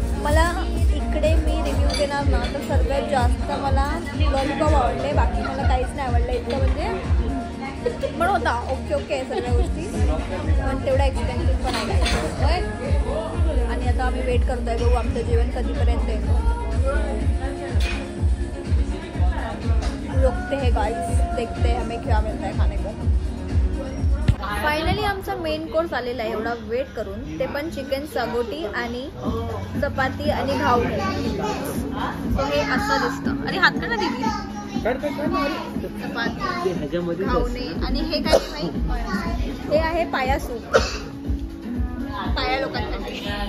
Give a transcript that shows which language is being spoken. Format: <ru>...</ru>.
<mr>मला इकडे मी रिव्ह्यू देणार ना तर सर्वात जास्त मला लॉलीपॉप आवडले, बाकी मला काहीच नाही आवडलं. इतकं म्हणजे पण होता ओके आहे सगळ्या गोष्टी, पण तेवढा एक्सपेन्सिव्ह पण आहे. आणि आता आम्ही वेट करतोय, बघू आमचं जेवण कधीपर्यंत येतो.</mr> <hi>रुकते हैं गाइस, देखते हैं हमें क्या मिलता है खाने को.</hi> <mr>फायनली आमचा मेन कोर्स आलेला आहे एवढा वेट करून, ते पण चिकन सागोटी आणि चपाती आणि घावणे. सो हे असं दिसतं. अरे हात का दिली. चपाती घावणे आणि हे काय नाही, हे आहे पाया सूप, पाया लोकांसाठी.</mr>